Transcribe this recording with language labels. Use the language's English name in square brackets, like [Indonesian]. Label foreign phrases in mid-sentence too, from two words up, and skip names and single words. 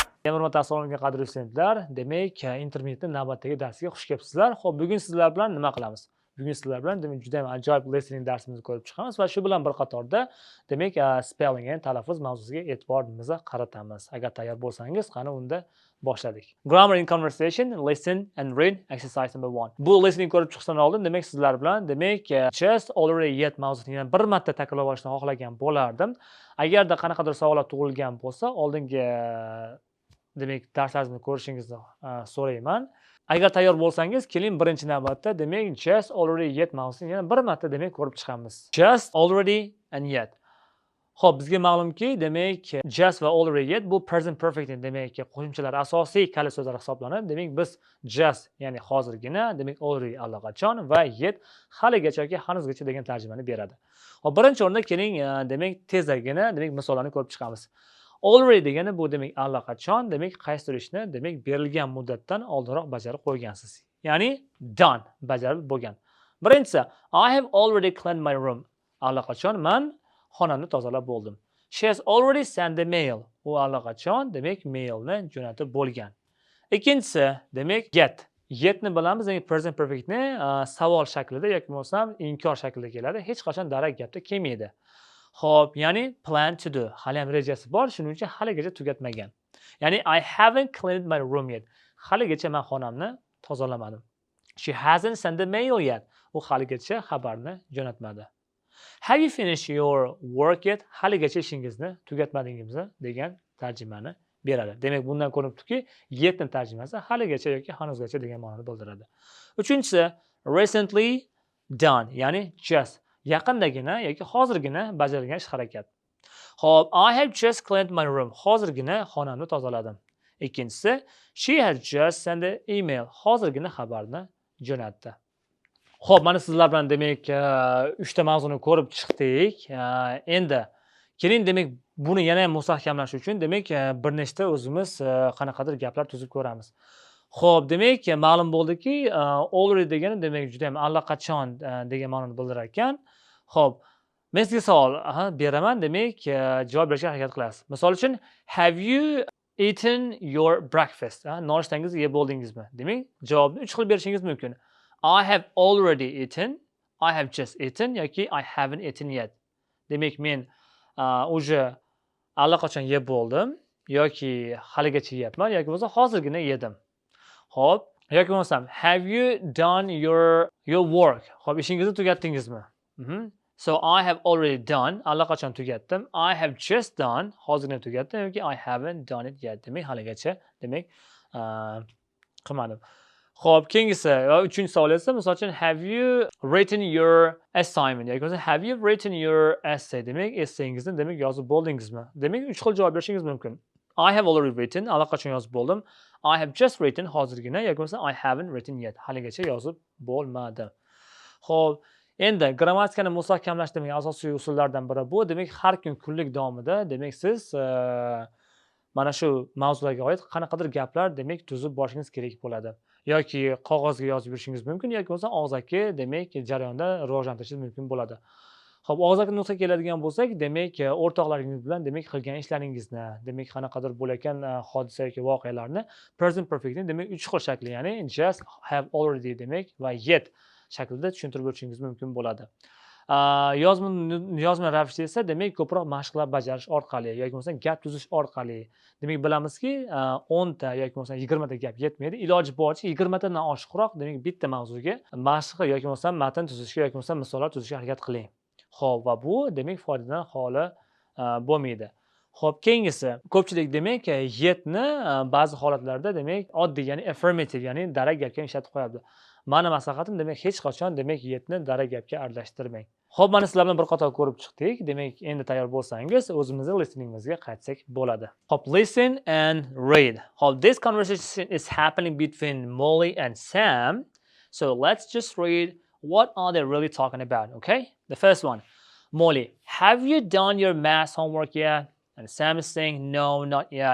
[Uzbek] Hurmatli assalomu alaykum qadrli studentlar. Demak, internetning navbatdagi darsiga xush kelibsizlar. Xo'p, bugun sizlar bilan nima qilamiz? Bugun sizlar bilan demak juda ham ajoyib listening darsimizni ko'rib chiqamiz va shu bilan bir qatorda demak, spelling ya'ni talaffuz mavzusiga e'tiborimizni qaratamiz. Agar tayyor bo'lsangiz, qani unda boshladik. [English] Grammar in conversation, listen and read exercise number 1. [Uzbek] Bu listening ko'rib chiqishdan oldin demak sizlar bilan demak [English] just already yet [Uzbek] mavzusini yana bir marta takrorlab olishni xohlagan bo'lardim. Agarda qanaqadir savollar tug'ilgan bo'lsa, oldingi demak darslarimizni ko'rishingizni so'rayman. Agar tayyor bo'lsangiz, keling birinchi navbatda demak [English] just already yet [Uzbek] mavzusini yana bir marta demak ko'rib chiqamiz. [English] Just already and yet. [Uzbek] Xo'p, bizga ma'lumki, demak just va [English] already yet [Uzbek] bu [English] present perfect [Uzbek] demak qo'shimchalar asosiy kalit so'zlar hisoblanadi. Demak biz just ya'ni hozirgina, demak already allaqachon va yet haligacha yoki hanuzgacha degan tarjimani beradi. Xo'p, birinchi o'rinda keling demak tezagina demak misollarni ko'rib chiqamiz. Already degani bu demak allaqachon demak qaysidir ishni demak berilgan muddatdan oldinroq bajarib qo'ygansiz. Ya'ni done bajarib bo'lgan. [English] Birinchisi I have already cleaned my room. [Uzbek] Allaqachon men xonamni tozalab bo'ldim. [English] She has already sent the mail. [Uzbek] U allaqachon demak mailni jo'natib bo'lgan. Ikkinchisi demak get. Yetni bilamiz, demak [English] present perfectni [Uzbek] savol shaklida yoki bo'lmasam inkor shaklida keladi. Hech qachon darak gapda kelmaydi. Xo'p, ya'ni [English] plan to do. [Uzbek] Hali ham rejasi bor, shuning uchun haligacha tugatmagan. [English] Ya'ni I haven't cleaned my room yet. [Uzbek] Haligacha men xonamni tozalamadim. [English] She hasn't sent the mail yet. [Uzbek] U haligacha xabarni jo'natmadi. [English] Have you finished your work yet? [Uzbek] Haligacha ishingizni tugatmadingizmi degan tarjimani beradi. Demak, bundan ko'rinibdiki, yetni tarjimasi haligacha yoki hanuzgacha degan ma'noni bildiradi. Uchinchisi [English] recently done, [Uzbek] ya'ni just yaqindagina yoki hozirgina bajarilgan ish harakat. Xo'p, [English] I have just cleaned my room. [Uzbek] Hozirgina xonamni tozaladim. Ikkinchisi, [English] she has just sent an email. [Uzbek] Hozirgina xabarni jo'natdi. Xo'p, mana sizlar bilan demak 3 ta mavzuni ko'rib chiqdik. Endi keling demak buni yana ham mustahkamlash uchun demak bir nechta o'zimiz qanaqadir gaplar tuzib ko'ramiz. Xo'p, demak ma'lum bo'ldiki, already degani demak juda ham allaqachon degan ma'noni bildirar ekan. Xo'p, men sizga savol beraman, demak javob berishga harakat qilasiz. Misol uchun, [English] have you eaten your breakfast? [Uzbek] Nonushtangizni yeb bo'ldingizmi? Demak, javobni 3 xil berishingiz mumkin. [English] I have already eaten, I have just eaten yoki I haven't eaten yet. [Uzbek] Demak, men уже allaqachon yeb bo'ldim yoki haligacha yeyapman yoki bo'lsa hozirgina yedim. Xo'p, yoki bo'lmasam [English] have you done your work? [Uzbek] Xo'p, ishingizni tugatdingizmi? [English] So I have already done, [Uzbek] allaqachon tugatdim. [English] I have just done, [Uzbek] hozirgina tugatdim yoki [English] I haven't done it yet. [Uzbek] Demak, haligacha demak qilmadim. Xo'p, keyingisi uchinchi savol esa misol uchun have you written your assignment yoki bo'lmasa have you written your essay? Demak, essayingizni demak yozib bo'ldingizmi? Demak, 3 xil javob berishingiz mumkin. [English] I have already written, [Uzbek] allaqachon yozib bo'ldim. [English] I have just written, [Uzbek] hozirgina yoki bo'lmasa [English] I haven't written yet, [Uzbek] haligacha yozib bo'lmadim. Xo'p, endi grammatikani mustahkamlash demak asosiy usullardan biri bu. Demak, har kun kunlik davomida demak siz mana shu mavzularga oid qanaqadir gaplar demak tuzib borishingiz kerak bo'ladi. Yoki qog'ozga yozib yurishingiz mumkin yoki bo'lsa og'zaki demak jarayonda rivojlantirishingiz mumkin bo'ladi. Xo'p, og'zaki nutqqa keladigan bo'lsak, demak o'rtoqlaringiz bilan demak qilgan ishlaringizni, demak qanaqadir bo'layotgan hodisa yoki voqealarni [English] present perfectni [Uzbek] demak 3 xil shakli, ya'ni just, [English] have already [Uzbek] demak va yet shaklida tushuntirib o'tishingiz mumkin bo'ladi. Yozma ravishda esa demak ko'proq mashqlar bajarish orqali yoki bo'lmasa gap tuzish orqali demak bilamizki 10 ta yoki bo'lmasa 20 ta gap yetmaydi. Iloji boricha 20 tadan oshiqroq demak bitta mavzuga mashq yoki bo'lmasa matn tuzishga yoki bo'lmasa misollar tuzishga harakat qiling. Xo'p, va bu demak foydadan xoli bo'lmaydi. Xo'p, keyingisi ko'pchilik demak yetni ba'zi holatlarda demak oddiy, ya'ni affirmative, ya'ni darak gapga ishlatib qo'yadi. Mani maslahatim demak hech qachon demak yetni darak gapga aralashtirmang. Xo'p, mana sizlar bilan bir qator ko'rib chiqdik. Demak, endi tayyor bo'lsangiz, o'zimizning listeningimizga qaytsak bo'ladi. Xo'p, [English] listen and read. Xo'p, this conversation is happening between Molly and Sam. So let's just read what are they really talking about, okay? The first one. Molly, have you done your math homework yet? And Sam is saying, no, not yet.